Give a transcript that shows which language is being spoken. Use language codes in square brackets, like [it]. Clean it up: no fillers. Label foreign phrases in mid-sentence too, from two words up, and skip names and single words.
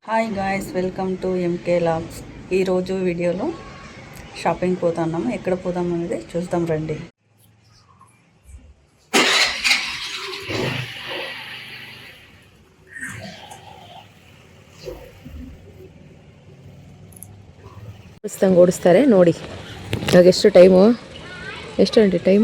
[en] hi guys, welcome to MK Vlogs. [te] ఈరోజు వీడియోలో షాపింగ్ పోతున్నాము. ఎక్కడ పోదాం అనేది చూద్దాం రండి. [kn] ಓಡಿಸ್ತಾರೆ ನೋಡಿ. ಇವಾಗ ಎಷ್ಟು ಟೈಮು? ಎಷ್ಟು ಗಂಟೆ ಟೈಮು?